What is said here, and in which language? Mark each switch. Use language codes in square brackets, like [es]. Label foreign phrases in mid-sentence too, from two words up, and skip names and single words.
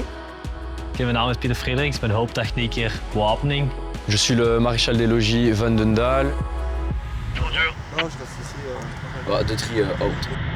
[nl] Mijn naam is Pieter Fredericks, ik ben hoofdtechnieker wapening. [fr] Je suis le maréchal des logis Van den Daal. Bonjour. De tri out.